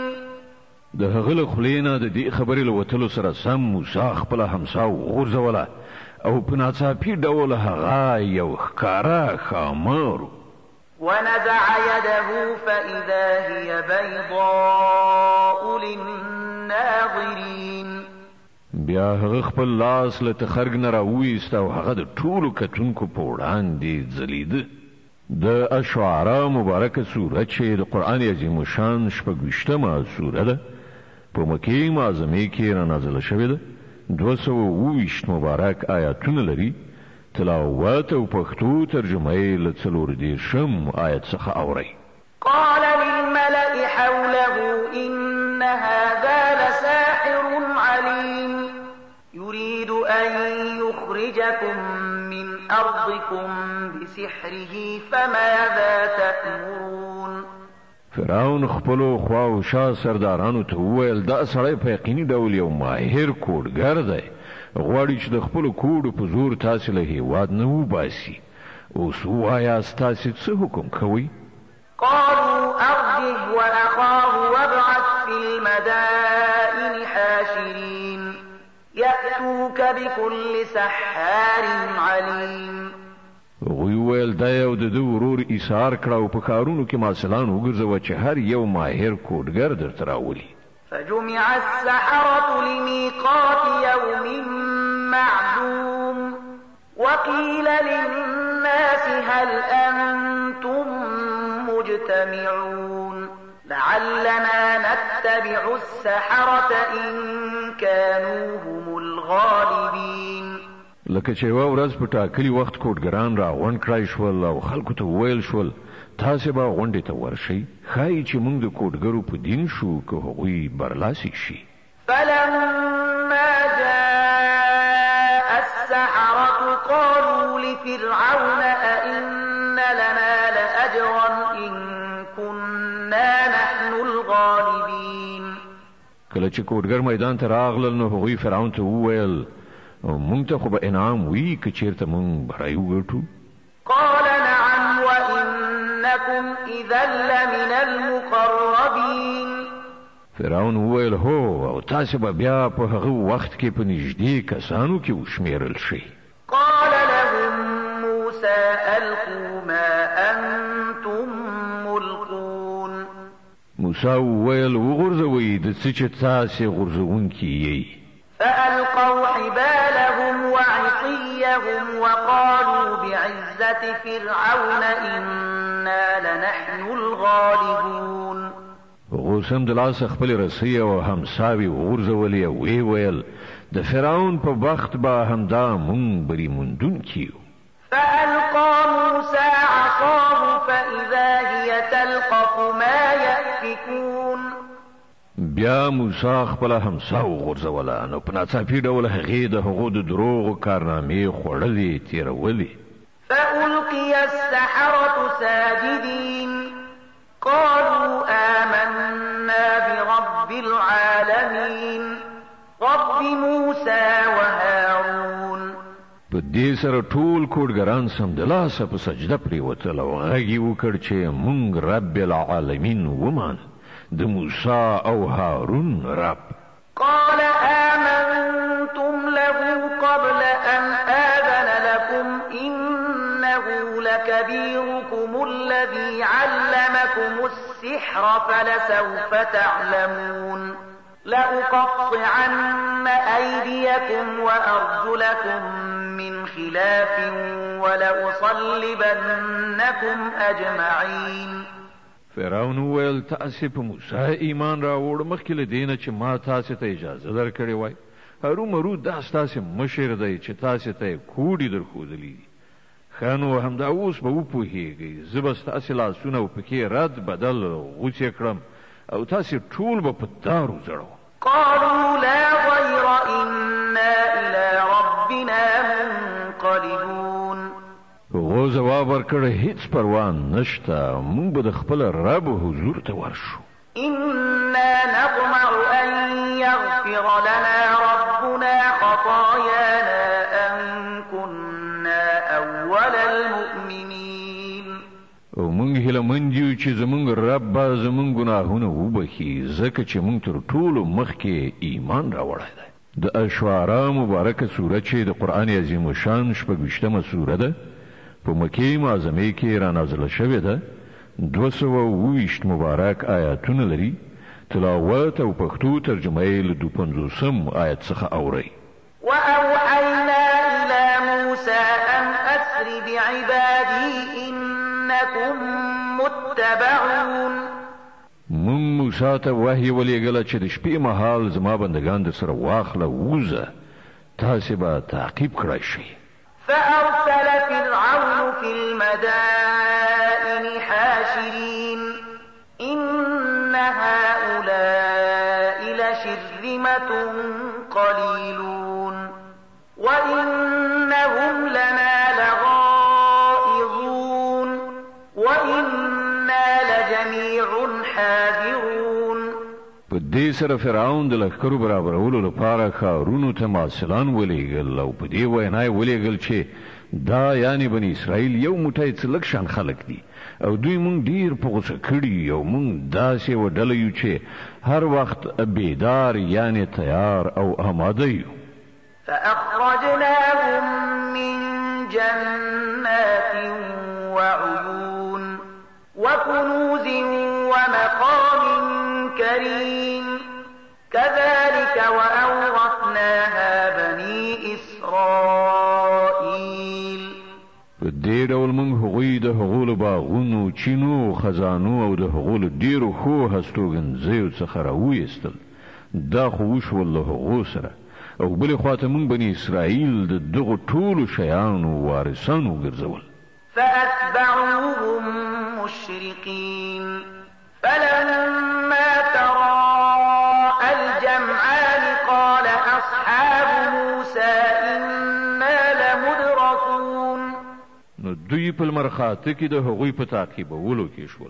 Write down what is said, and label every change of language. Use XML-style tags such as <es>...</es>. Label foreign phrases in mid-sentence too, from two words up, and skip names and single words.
<ps>د هغه له خولې نه د دې خبرې له وتلو سره سم موسی خپله همسا وغورځوله او په ناڅاپي ډول هغه یو ښکاره ښامار</ps> <ar>ونزع يده فإذا هي بيضاء للناظرين.</ar> <ps>بیا هغه خپل لاس له تخرګ نه راوویست او هغه د ټولو کتونکو په وړاندې ځلیده. د اشعرا مبارکه سوره چې د قرآن عظیم شان 26مه سوره ده په مکې معظمې کې رانازله شوې ده. 220 مبارک آیاتونه لري. تلاوت او پښتو ترجمه یې له 40 آیت څخه اورئ.</ps> <ar>قال للملأ حوله إن هذا لساحر عليم يريد أن يخرجكم من أرضكم بسحره فماذا تأمرون.</ar> <ps>فرعون خپلو خوا او شا سردارانو ته وویل دا سړی په یقیني ډول یو ماهر کوډګر دی، غواړي چې د خپلو کوډو په زور تاسې له هېواد نه وباسي. اوس ووایاست تاسې څه حکم کوئ؟</ps> <ar>قالوا أرجه وأخاه وابعث في المدائن حاشرين يأتوك بكل سحار عليم.</ar> <ps>هغوی وویل دا یو د ده ورور ایثار کړه او په کارونو کې ماسلان وګرځوه چې هر یو ماهر کوډګر درته راولي.</ps> <ar>فجمع السحرة لميقات يوم معلوم وقيل للناس هل أنتم مجتمعون لعلنا نتبع السحرة إن كانوا هم الغالبين.</ar> <ps>لکه چې یوه ورځ په ټاکلي وخت کوډګران را غونډ کړای شول او خلکو ته وویل شول تاسې به غونډې ته ورشئ، ښایي چې موږ د کوډګرو په دین شو که هغوی برلاسي شي.</ps> <ar>فلما جاء السحرة قالوا لفرعون أئن لنا لأجرا إن كنا نحن الغالبين.</ar> <ps>کله چې کوډګر میدان ته راغلل نو هغوی فرعون ته وویل مونږ ته خو به انعام وي که چېرته مونږ بری وګټو.</ps> <ar>قال نعم وإنكم إذا لمن المقربين.</ar> <ps>فرعون وویل هو او تاسې به بیا په هغه وخت کې په نږدې کسانو کې وشمېرل شئ.</ps> <ar>قال لهم موسى ألقوا ما أنتم ملقون.</ar> <ps>موسی وویل وغورځوئ د څه چې تاسې غورځوونکي یئ.</ps> <ar>فألقوا حبالهم وعصيهم وقالوا بعزة فرعون إنا لنحن الغالبون.</ar> <ps>هغو سمدلاسه خپلې رسۍ او همساوې وغورځولې او ویې ویل د فرعون په بخت به همدا مونږ بری موندونکي یو.</ps> <ar>فألقى موسى عصاه فإذا هي تلقف ما يأفكون.</ar> <ps>بیا موسی خپله همسا وغورځوله نو په ناڅاپي ډول هغې د هغو د دروغو کارنامې خوړلې تېرولې.</ps> <ar>فألقي السحرة ساجدين قالوا آمنا برب العالمين رب موسى وهارون.</ar> <ps>په دې سره ټول کوډګران سمدلاسه په سجده پرېوتل او غږ یې وکړ چې مونږ</ps> <ar>رب العالمین</ar> <ps>ومان د موسی او هارون رب.</ps> <ar>قال آمنتم له قبل أن آذن لكم إنه لكبيركم الذي علمكم السحر فلسوف تعلمون لأقطعن أيديكم وأرجلكم من خلاف ولأصلبنكم أجمعين.</ar> <ps>فرعون ویل تاسې په موسی ایمان راوړ مخکې له دینه چې ما تاسې ته اجازه درکړې وای. هرومرو دا ستاسې مشر دی چې تاسې ته یې کوډې درښودلي دي. ښه نو همدا اوس به وپوهېږئ. زه به ستاسې لاسونه او پښې رد بدل غوڅې کړم او تاسې ټول به په دارو زړوم.</ps> <ar>قالوا لا ضير إنا إلى ربنا منقلبون.</ar> <ps>هغو ځواب ورکړ هیڅ پروا نشته، موږ به د خپل رب حضور ته ورشو.</ps> <ar>إنا نطمع أن يغفر لنا ربنا خطايانا أن كنا أول المؤمنين.</ar> <ps>او موږ هیله مند یو چې زموږ رب به زموږ ګناهونه وبخي ځکه چې موږ تر ټولو مخکې ایمان راوړی دی. د اشعراء مبارکه سوره چې د قرآن عظیم شان 26مه سوره ده، په مکې معظمې کې را نازله شوې ده. 220 مبارک آیاتونه لري. تلاوت او پښتو ترجمه یې له 250 آیت څخه اورئ.</ps> <ar>وأوحينا إلى موسى أن أسر بعبادي إنكم متبعون.</ar> <ps>مون موسی ته وحی ولېږله چې د شپې مهال زما بندگان در سره واخله ووځه، تاسې به تعقیب کړی شئ.</ps> <ar>فأرسل فرعون في المدائن حاشرين إن هؤلاء لشرذمة قليلون وإنهم لنا لغائظون وإنا لجميع حاذرون.</ar> <ps>په دې سره فرعون د لښکرو برابرولو لپاره ښارونو ته مارسلان ولېږل او په دې وینا یې ولېږل چې دا یعنی بني اسرائیل یو موټی څه لږ شان خلک دي او دوی مونږ ډیر په غوسه کړي او مونږ داسې وډله یو چې هر وخت بیدار یعنی تیار او آماده یو.</ps> <ar>فأخرجناهم من جنات وعيون وكنوز ومقام كريم كذلك وأورثناها بني إسرائيل.</ar> <ps>په دې ډول موږ هغوی د هغو له باغونو، چینو، خزانو او د هغو له ډېرو ښو هستوګنځیو څخه راویستل. دا خو وشول له هغو سره، او بلې خواته موږ بني اسرائیل د دغو ټولو شیانو وارثان وګرځول.</ps> <ar>فأتبعوهم مشرقين فلما تراءى الجمعان قال أصحاب موسى إنا لمدركون.</ar> <ps>نو دوی په لمرخاته کې د هغوی په تعقیبولو کې شول.</ps>